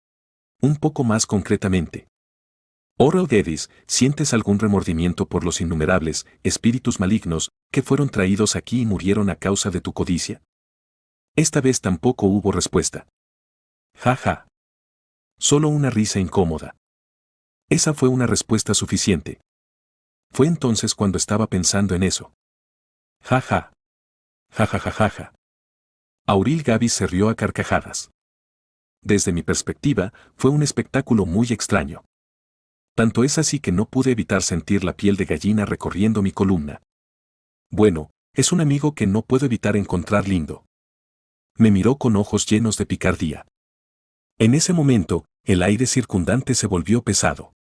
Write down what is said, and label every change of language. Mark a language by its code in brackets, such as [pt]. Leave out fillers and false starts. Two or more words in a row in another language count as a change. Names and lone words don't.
[es] Un poco más concretamente. Oral Geddes, ¿sientes algún remordimiento por los innumerables espíritus malignos que fueron traídos aquí y murieron a causa de tu codicia? Esta vez tampoco hubo respuesta. Ja ja. Solo una risa incómoda. Esa fue una respuesta suficiente. Fue entonces cuando estaba pensando en eso. Ja ja. Ja ja ja ja ja. Auril Gavis se rió a carcajadas. Desde mi perspectiva, fue un espectáculo muy extraño. Tanto es así que no pude evitar sentir la piel de gallina recorriendo mi columna. Bueno, es un amigo que no puedo evitar encontrar lindo. Me miró con ojos llenos de picardía. En ese momento, el aire circundante se volvió pesado.